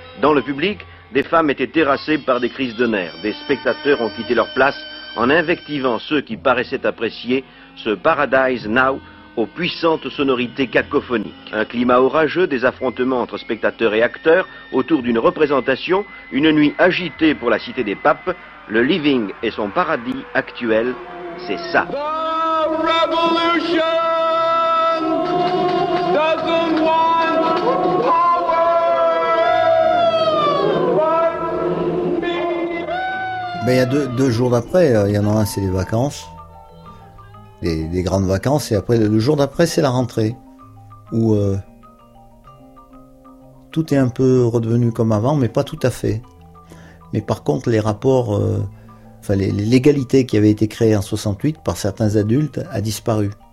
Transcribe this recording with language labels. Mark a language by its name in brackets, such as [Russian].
[French] Dans le public, des femmes étaient terrassées par des crises de nerfs. Des spectateurs ont quitté leur place en invectivant ceux qui paraissaient apprécier ce Paradise Now aux puissantes sonorités cacophoniques. Un climat orageux, des affrontements entre spectateurs et acteurs autour d'une représentation, une nuit agitée pour la cité des papes, le Living et son paradis actuel, c'est ça. [English] The revolution doesn't want power. [French] Mais il y a deux jours d'après, il y en a un, c'est les vacances. Des grandes vacances, et après le jour d'après c'est la rentrée où tout est un peu redevenu comme avant, mais pas tout à fait. Mais par contre les rapports, l'égalité qui avait été créée en 68 par certains adultes a disparu.